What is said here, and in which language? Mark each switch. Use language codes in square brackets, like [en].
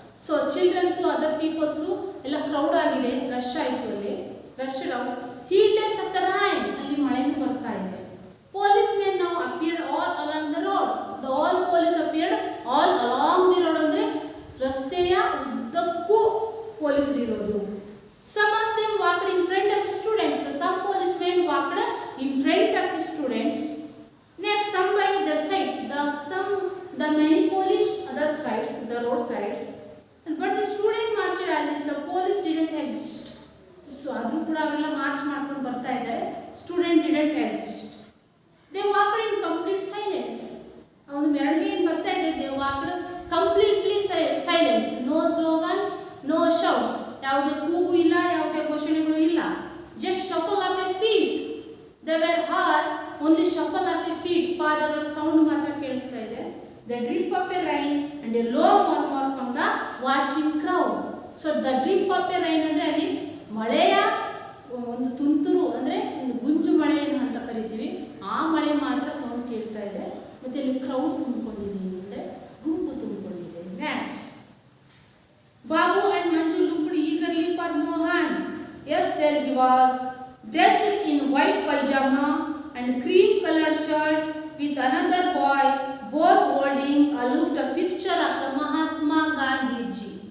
[kn] So childrens other peoples ಎಲ್ಲ crowd ಆಗಿದೆ, rush ಆಯಿತು ಅಲ್ಲಿ, [en] Rushed out. Heedless of the rain, [kn] ಅಲ್ಲಿ ಮಳೆನೂ ಬರ್ತಾ ಇದೆ. [en] Policemen ನಾವು appeared all along the road. The all police appeared all along the road, [kn] ಅಂದರೆ ರಸ್ತೆಯ ಉದ್ದಕ್ಕೂ ಪೊಲೀಸರು ಇರೋದು. [en] Some of them walked in front of the students. Some policemen walked in front of the students. Next, some by the sides. The many police other sides, the road sides. But the student marched as if the police didn't exist. [kn] So ಆದರೂ ಕೂಡ ಅವರೆಲ್ಲ March ಮಾಡ್ಕೊಂಡು ಬರ್ತಾ ಇದ್ದಾರೆ. [en] Student didn't exist. They walked in complete silence. [kn] ಒಂದು ಮೆರವಣಿಗೆ ಏನು ಬರ್ತಾ ಇದೆ, [en] they walked completely silence. No slogans, no shouts. [kn] ಯಾವುದೇ ಕೂಗು ಇಲ್ಲ, ಯಾವುದೇ ಘೋಷಣೆಗಳು ಇಲ್ಲ. [en] Just shuffle of a feet. They were heard only shuffle of a feet. [kn] ಪಾದಗಳ ಸೌಂಡ್ ಮಾತ್ರ ಕೇಳಿಸ್ತಾ ಇದೆ. [en] the drip of a rain and a low murmur from the watching crowd. So the drip of a rain [kn] ಅಂದರೆ ಅಲ್ಲಿ ಮಳೆಯ ಒಂದು ತುಂತುರು ಅಂದರೆ ಒಂದು ಗುಂಜು ಮಳೆಯನ್ನು ಅಂತ ಕರಿತೀವಿ, ಆ ಮಳೆ ಮಾತ್ರ ಸೌಂಡ್ ಕೇಳ್ತಾ ಇದೆ. ಮತ್ತೆ ಇಲ್ಲಿ ಕ್ರೌಡ್ ತುಂಬಿಕೊಂಡಿದೆ ಅಂದರೆ ಗುಂಪು ತುಂಬಿಕೊಂಡಿದೆ. [en] Next, Babu and Manju looked eagerly for Mohan. Yes, there he was, dressed in white pajama and cream colored shirt with another boy, both holding aloft a picture of the Mahatma Gandhi ji.